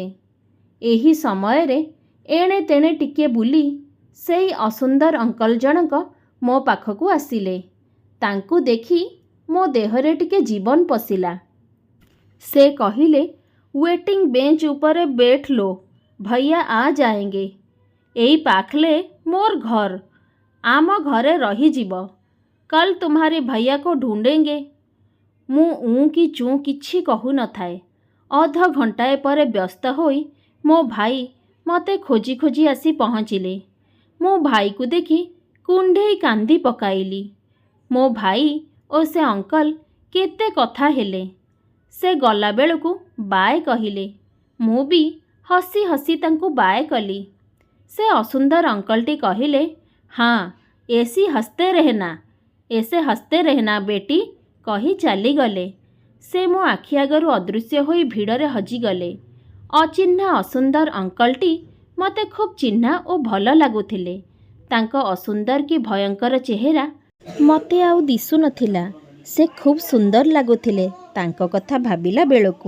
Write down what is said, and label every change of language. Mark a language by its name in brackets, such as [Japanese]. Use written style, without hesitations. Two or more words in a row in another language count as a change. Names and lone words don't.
[Odia] ଏହି ସମୟରେ ଏଣେ ତେଣେ ଟିକିଏ ବୁଲି ସେଇ ଅସୁନ୍ଦର ଅଙ୍କଲ ଜଣକ ମୋ ପାଖକୁ ଆସିଲେ। ତାଙ୍କୁ ଦେଖି ମୋ ଦେହରେ ଟିକେ ଜୀବନ ପଶିଲା। ସେ କହିଲେ, [English] waiting bench [Odia] ଉପରେ [Hindi] बैठ लो, भैया आ जाएंगे। [Odia] ଏଇ ପାଖଲେ ମୋର ଘର, ଆମ ଘରେ ରହିଯିବ। [Hindi] कल तुम्हारे भैया को ढूंढेंगे। [Odia] ମୁଁ କି ଚୁଁ କିଛି କହୁ ନଥାଏ। ଅଧ ଘଣ୍ଟାଏ ପରେ ବ୍ୟସ୍ତ ହୋଇ ମୋ ଭାଇ ମୋତେ ଖୋଜି ଖୋଜି ଆସି ପହଞ୍ଚିଲେ। ମୁଁ ଭାଇକୁ ଦେଖି କୁଣ୍ଢେଇ କାନ୍ଦି ପକାଇଲି। ମୋ ଭାଇ ଓ ସେ ଅଙ୍କଲ କେତେ କଥା ହେଲେ। ସେ ଗଲାବେଳକୁ ବାଏ କହିଲେ। ମୁଁ ବି ହସି ହସି ତାଙ୍କୁ ବାଏ କଲି। ସେ ଅସୁନ୍ଦର ଅଙ୍କଲଟି କହିଲେ, ହଁ [Hindi] ऐसी हंसते रहना, ऐसे हंसते रहना बेटी [Odia] कही ଚାଲିଗଲେ। ସେ ମୋ ଆଖି ଆଗରୁ ଅଦୃଶ୍ୟ ହୋଇ ଭିଡ଼ରେ ହଜିଗଲେ। ଅଚିହ୍ନା ଅସୁନ୍ଦର ଅଙ୍କଲଟି ମୋତେ ଖୁବ୍ ଚିହ୍ନା ଓ ଭଲ ଲାଗୁଥିଲେ। ତାଙ୍କ ଅସୁନ୍ଦର କି ଭୟଙ୍କର ଚେହେରା ମୋତେ ଆଉ ଦିଶୁନଥିଲା। ସେ ଖୁବ୍ ସୁନ୍ଦର ଲାଗୁଥିଲେ ତାଙ୍କ କଥା ଭାବିଲା ବେଳକୁ।